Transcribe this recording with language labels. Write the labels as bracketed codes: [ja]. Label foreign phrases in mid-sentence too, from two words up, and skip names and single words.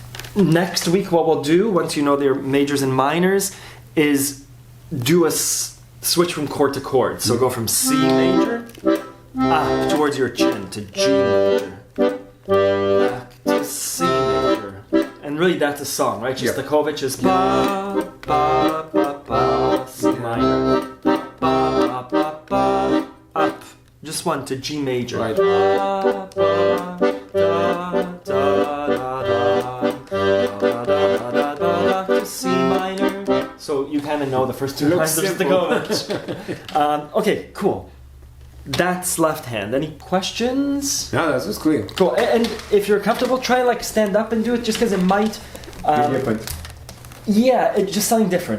[en] Next week, what we'll do, once you know their majors and minors, is do switch from chord to chord. So go from C major up towards your chin to G major. Back to C major. And really that's a song, right? Shostakovich is ba, ba, ba, ba, C minor. Ba, ba, ba, ba, up. Just one to G major. Right. Ba, ba, da, da, da, da, da, da, da, da, to C minor. So you kind of know the first two lines of Shostakovich. Okay, cool. That's left hand. Any questions? No, that was clear. Cool. And if you're comfortable, try like stand up and do it, just because it might. Different. Yeah, it's just something different.